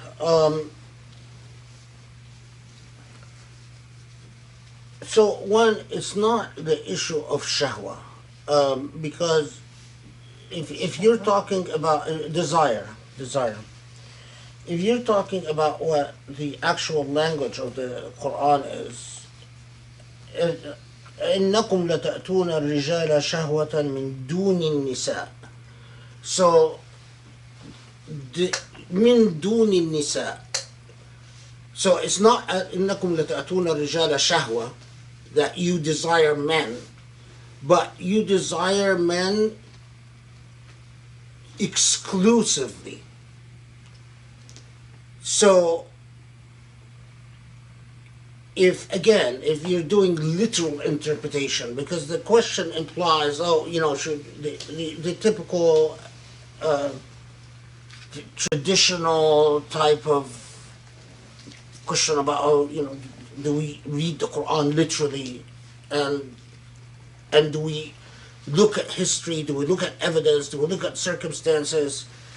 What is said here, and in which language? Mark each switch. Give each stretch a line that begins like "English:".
English: So one, it's not the issue of shahwa, because if you're talking about desire, if you're talking about what the actual language of the Quran is,
Arabic: إنكم لتأتون الرجال شهوة من دون النساء. So من دون النساء.
English: So it's not
Arabic: إنكم لتأتون الرجال شهوة,
English: that you desire men, but you desire men exclusively. So if you're doing literal interpretation, because the question implies, should the typical traditional type of question about, do we read the Quran literally, and do we look at history, do we look at evidence, do we look at circumstances?